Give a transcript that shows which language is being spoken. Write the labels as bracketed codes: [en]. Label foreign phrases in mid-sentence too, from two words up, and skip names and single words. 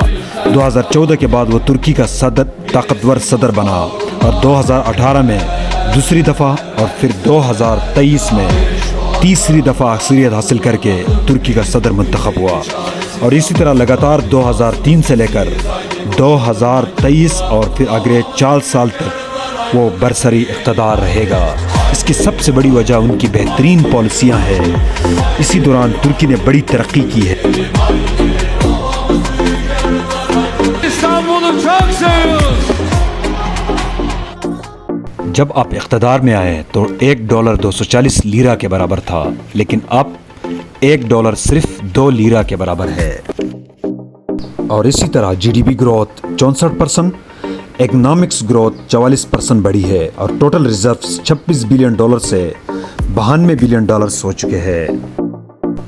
[ur] 2014 کے بعد وہ ترکی کا طاقتور صدر بنا اور 2018 میں دوسری دفعہ اور پھر 2023 میں تیسری دفعہ اکثریت حاصل کر کے ترکی کا صدر منتخب ہوا اور اسی طرح لگاتار 2003 سے لے کر 2023 اور پھر اگلے 4 سال تک وہ برسرِ اقتدار رہے گا. اس کی سب سے بڑی وجہ ان کی بہترین پالیسیاں ہیں. اسی دوران ترکی نے بڑی ترقی کی ہے. [tr] İstanbul'u çok seviyoruz. [ur] جب آپ اقتدار میں آئے تو $1 240 لیرا کے برابر تھا، لیکن اب $1 صرف 2 لیرا کے برابر ہے. اور اسی طرح [en] GDP growth 64%, economics growth [ur] 44% بڑھی ہے اور [en] total reserves [ur] $26 بلین سے $92 بلین ہو چکے ہیں.